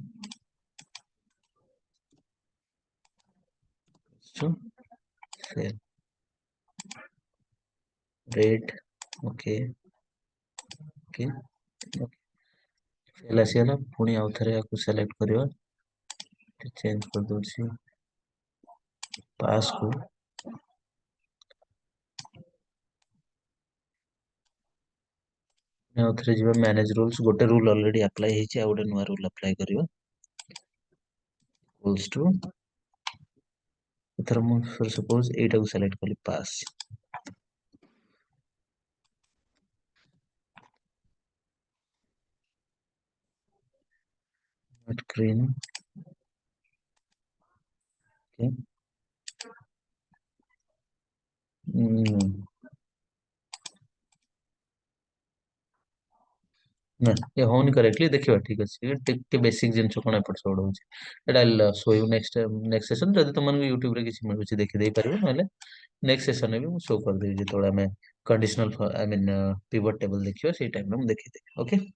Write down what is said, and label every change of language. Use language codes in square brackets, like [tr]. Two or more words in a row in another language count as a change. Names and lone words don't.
[en] to fail rate, okay, okay, fail [or] ଆସିଗଲା, ପୁଣି ଆଉ ଥରେ ୟାକୁ select କରିବା, change କରିଦଉଛି pass କୁ, ଆଉ ଥରେ ଯିବା [en] manage rules, [or] ଗୋଟେ [en] rule already apply [or] ହେଇଛି, ଆଉ ଗୋଟେ ନୂଆ [en] rule apply [or] କରିବା, [en] equals to, [or] ଏଥର ମୁଁ suppose ଏଇଟାକୁ select କଲି [en] pass, not green, [or] okay, ନା ଏ ହଉନି କରେକ୍ଟଲି, ଦେଖିବା ଠିକ ଅଛି, ଟିକେ ବେସିକ ଜିନିଷ କଣ ଏପଟ ସେପଟ ହଉଛି, ଏଇଟା [en] show you next session, [or] ଯଦି ତମମାନଙ୍କୁ ୟୁଟ୍ୟୁବ ରେ କିଛି ମିଳୁଛି ଦେଖିଦେଇ ପାରିବ, ନହେଲେ [en] next session [or] ବି ମୁଁ ଶୋ କରିଦେବି, ଯେତେବେଳେ ଆମେ [en] conditional I mean pivot table [or] ଦେଖିବା, ସେଇ ଟାଇମରେ ମୁଁ ଦେଖେଇଦେବି, ଓକେ।